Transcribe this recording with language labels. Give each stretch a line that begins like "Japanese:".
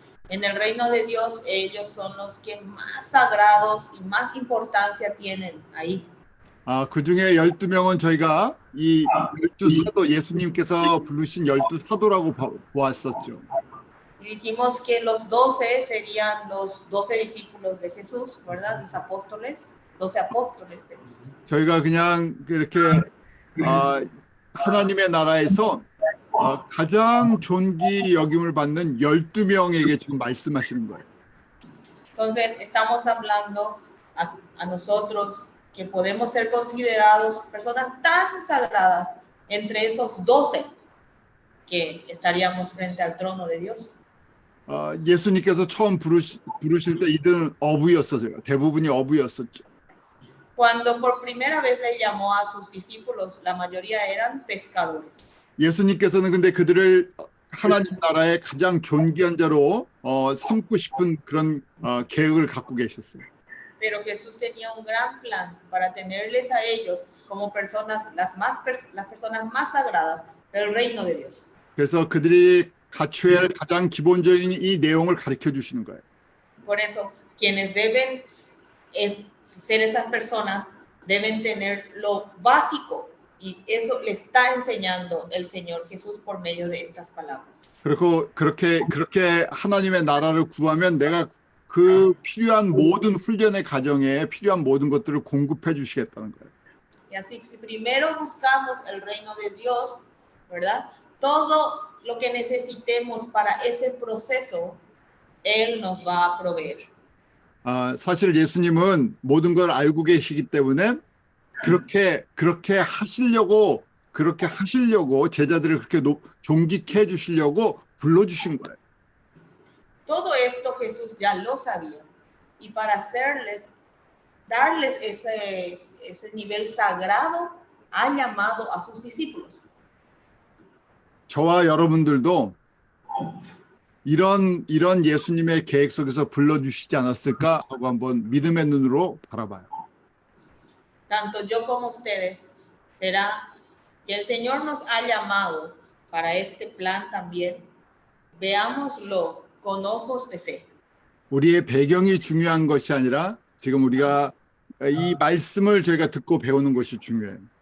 Spanish: En el reino de Dios, ellos son los que más sagrados y más importancia tienen ahí.
Korean: 그 중에 12명은 저희가 이 12사도 예수님께서 부르신 12사도라고 보았었죠.
Spanish: Y dijimos que los 12 serían los 12 discípulos de Jesús, ¿verdad? Los apóstoles, 12 apóstoles de Jesús.
Korean: 저희가 그냥 그렇게 하나님의 나라에서 가장 존귀 여김을 받는 12명에게 지금 말씀하시는 거예요.
Spanish: Entonces, estamos hablando a nosotros que podemos ser considerados personas tan sagradas entre esos 12 que estaríamos frente al trono de Dios.
Korean: 예수님께서 처음 부르실 때 이들은 어부였었어요. 대부분이 어부였었죠.
Spanish: Cuando por primera vez le llamó a sus discípulos, la mayoría eran pescadores.
Korean: 예수님께서는 근데 그들을 하나님 나라의 가장 존귀한 자로 삼고 싶은 그런 계획을 갖고 계셨어요.
Spanish: Pero Jesús tenía un gran plan para tenerles a ellos como personas, las personas más sagradas del reino de Dios.
Korean: 그래서 그들이 갖춰야 할 가장 기본적인 이 내용을 가르쳐 주시는 거예요.
Spanish: Por eso, quienes deben ser esas personas deben tener lo básico y eso le está enseñando el Señor Jesús por medio de estas palabras.
Korean: 그리고 그렇게 하나님의 나라를 구하면 내가 그 필요한 모든 훈련의 과정에 필요한 모든 것들을 공급해 주시겠다는 거예요.
Spanish: Y así, si primero buscamos el reino de Dios, ¿verdad? Todo lo que necesitemos para ese proceso, Él nos va a proveer.
Korean: 사실 예수님은 모든 걸 알고 계시기 때문에 그렇게 하시려고 제자들을 그렇게 존귀케 해주시려고 불러주신 거예요.
Spanish: Todo esto Jesús ya lo sabía y para darles ese nivel sagrado, ha llamado a sus discípulos.
Korean: 저와 여러분들도 이런 예수님의 계획 속에서 불러주시지 않았을까 하고 한번 믿음의 눈으로 바라봐요.
Spanish: Tanto yo como ustedes, será que el Señor nos ha llamado para este plan también. Veámoslo con ojos de fe.
Korean: 우리의 배경이 중요한 것이 아니라 지금 우리가 이 말씀을 저희가 듣고 배우는 것이 중요해요.